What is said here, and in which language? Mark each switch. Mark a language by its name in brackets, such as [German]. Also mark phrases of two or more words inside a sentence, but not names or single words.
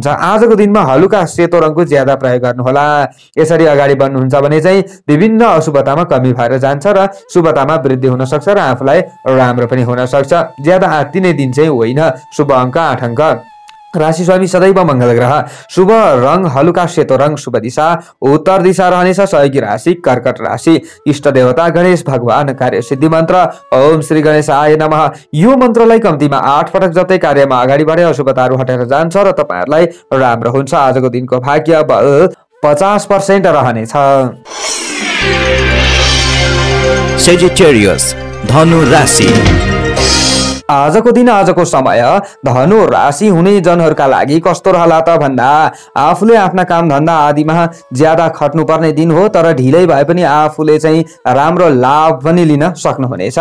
[Nepali] आजको दिनमा हलुका सेतो रङको ज्यादा प्रयोग गर्नुहोला। यसरी अगाडि बढ्नुहुन्छ भने चाहिँ विभिन्न अशुभतामा कमी भएर जान्छ र शुभतामा वृद्धि हुन सक्छ र आफूलाई राम्रो पनि हुन सक्छ। ज्यादा आत्तिने दिन चाहिँ होइन। शुभ अङ्क 8 अङ्क। राशि स्वामी सदैव मंगल ग्रह। शुभ रंग हलुका सेतो रंग। शुभ दिशा उत्तर दिशा रहनेछ। सहयोगी राशि कर्कट राशि। इष्ट देवता गणेश भगवान। [Sanskrit] कार्य सिद्धि मन्त्र ओम श्री गणेशाय नमः। [Nepali] यो मन्त्रलाई कम्तीमा 8 पटक जप्दै कार्यमा अगाडि बढे अशुभताहरू हटेर जान्छ र तपाईहरुलाई राम्रो हुन्छ। आजको दिनको भाग्य बल 50% रहनेछ। सेजिटेरियस धनु राशि। आजको दिन आजको समय धनु राशि हुने जनहरूका लागि कस्तो रहला त भन्दा आफूले आफ्ना काम धन्दा आदिमा ज्यादा खट्नुपर्ने दिन हो, तर ढिलै भए पनि आफूले चाहिँ राम्रो लाभ पनि लिन सक्नुहुनेछ।